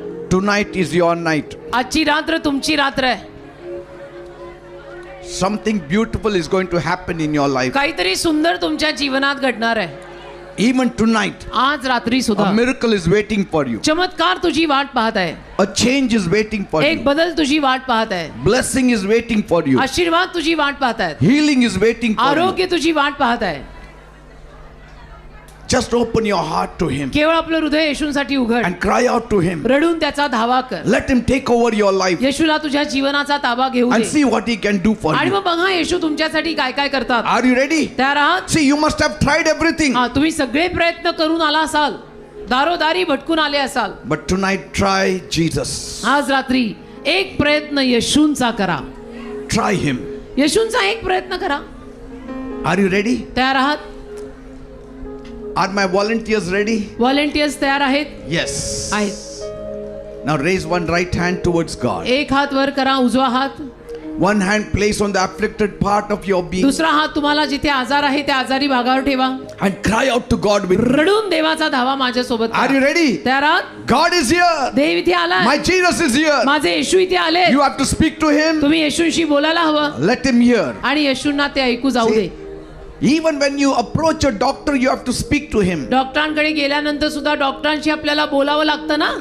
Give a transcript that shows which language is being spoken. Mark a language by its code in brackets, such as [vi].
[en] Tonight is your night. [mr] आजची रात्र तुमची रात्र आहे. [en] Something beautiful is going to happen in your life. [mr] काहीतरी सुंदर तुमच्या जीवनात घडणार आहे. [en] Even tonight, [mr] आज रात्री सुद्धा [en] a miracle is waiting for you. [mr] चमत्कार तुझी वाट पाहत आहे. [en] A change is waiting for [mr] एक [en] you. [mr] बदल तुझी वाट पाहत आहे. [en] Blessing is waiting for you. [mr] आशीर्वाद तुझी वाट पाहत आहेत. [en] Healing is waiting for you. [mr] आरोग्य तुझी वाट पाहत आहे. [en] Just open your heart to Him [mr] केवळ आपलं हृदय येशूंसाठी उघड. [en] and cry out to Him. [mr] रडून त्याचा धावा कर. [en] Let Him take over your life [mr] येशूला तुझ्या जीवनाचा ताबा घेऊ [en] and [mr] दे. [en] see what He can do for [mr] आणि [en] you. [mr] मग बघा येशू तुमच्यासाठी काय काय करतात. [en] Are you ready? [mr] तयार आहात? [en] See, you must have tried everything. [mr] हा, तुम्ही सगळे प्रयत्न करून आला असाल, दारोदारी भटकून आले असाल. [en] But tonight, try Jesus. [mr] आज रात्री एक प्रयत्न येशूंचा करा. [en] Try Him. [mr] येशूंचा एक प्रयत्न करा. [en] Are you ready? [mr] तयार आहात? [en] Are my volunteers ready? [mr] Volunteers तयार आहेत? [en] Yes. [mr] आहेत. [en] Now raise one right hand towards God. [mr] एक हात वर करा, उजवा हात. [en] One hand place on the afflicted part of your being [mr] दुसरा हात तुम्हाला जिथे आजार आहे त्या आजारी भागावर ठेवा. [en] and cry out to God with me. [mr] रडून देवाचा धावा माझ्या सोबत [en] Are you ready? [mr] तयार आहात? [en] God is here. [mr] देव इथे आलाय. [en] My Jesus is here. [mr] माझे येशू इथे आले. [en] You have to speak to him. [mr] तुम्ही येशूंशी बोलायला हवं [en] Let him hear. [mr] आणि येशूंना ते ऐकू जाऊ दे. [en] Even when you approach a doctor, you have to speak to him. [mr] डॉक्टरांकडे गेल्यानंतर सुद्धा डॉक्टरांशी आपल्याला बोलावं लागतं ना.